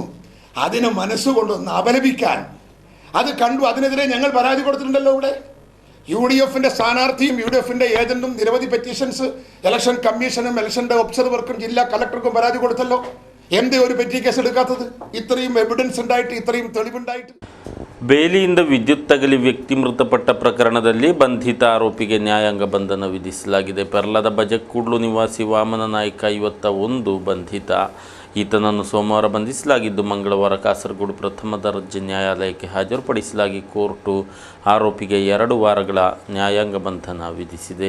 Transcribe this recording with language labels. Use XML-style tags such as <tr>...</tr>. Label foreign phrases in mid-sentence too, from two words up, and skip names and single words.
<ml>അതിനെ മനസ്സുകൊണ്ടൊന്ന് അപലപിക്കാൻ അത് കണ്ടു. അതിനെതിരെ ഞങ്ങൾ പരാതി കൊടുത്തിട്ടുണ്ടല്ലോ. ഇവിടെ UDFിൻ്റെ സ്ഥാനാർത്ഥിയും UDFിൻ്റെ ഏജന്റും നിരവധി</ml> <en>petitions election</en> <ml>കമ്മീഷനും ഇലക്ഷൻ്റെ ഒബ്സർവർക്കും ജില്ലാ കളക്ടർക്കും പരാതി കൊടുത്തല്ലോ. എന്തേ ഒരു</ml> <en>petty case</en> <ml>എടുക്കാത്തത്? ഇത്രയും എവിഡൻസ് ഉണ്ടായിട്ട്, ഇത്രയും തെളിവുണ്ടായിട്ട്.</ml> <kn>ಬೇಲಿಯಿಂದ ವಿದ್ಯುತ್ ತಗಲಿ ವ್ಯಕ್ತಿ ಮೃತಪಟ್ಟ ಪ್ರಕರಣದಲ್ಲಿ ಬಂಧಿತ ಆರೋಪಿಗೆ ನ್ಯಾಯಾಂಗ ಬಂಧನ ವಿಧಿಸಲಾಗಿದೆ. ಪೆರ್ಲದ ಬಜಕ್ಕೂಡ್ಲು ನಿವಾಸಿ ವಾಮನ ನಾಯ್ಕ 51 ಬಂಧಿತ. ಈತನನ್ನು ಸೋಮವಾರ ಬಂಧಿಸಲಾಗಿದ್ದು ಮಂಗಳವಾರ ಕಾಸರಗೋಡು ಪ್ರಥಮ ದರ್ಜೆ ನ್ಯಾಯಾಲಯಕ್ಕೆ ಹಾಜರುಪಡಿಸಲಾಗಿ ಕೋರ್ಟು ಆರೋಪಿಗೆ 2 ವಾರಗಳ ನ್ಯಾಯಾಂಗ ಬಂಧನ ವಿಧಿಸಿದೆ.</kn>